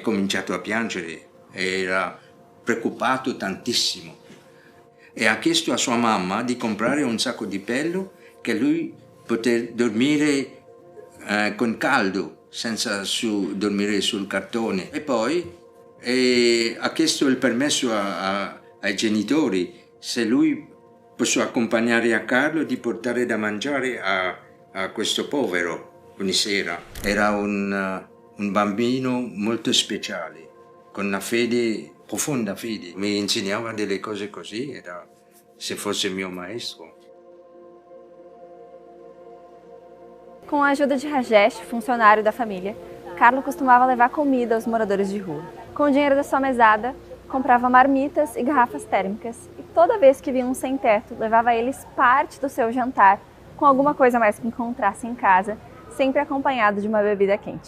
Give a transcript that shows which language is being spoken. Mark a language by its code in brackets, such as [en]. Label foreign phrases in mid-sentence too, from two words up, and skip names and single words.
[it] cominciato a piangere, era preoccupato tantissimo e ha chiesto a sua mamma di comprare un sacco di pelo che lui poter dormire con caldo senza dormire sul cartone, e poi ha chiesto il permesso ai genitori se lui posso accompagnare a Carlo di portare da mangiare a questo povero ogni sera. Era un bambino molto speciale, con una fede, profonda fede. Mi insegnava delle cose così, era se fosse mio maestro. [pt] Com a ajuda de Rajesh, funcionário da família, Carlo costumava levar comida aos moradores de rua. Com o dinheiro da sua mesada, comprava marmitas e garrafas térmicas e toda vez que via um sem-teto, levava a eles parte do seu jantar com alguma coisa mais que encontrasse em casa, sempre acompanhado de uma bebida quente.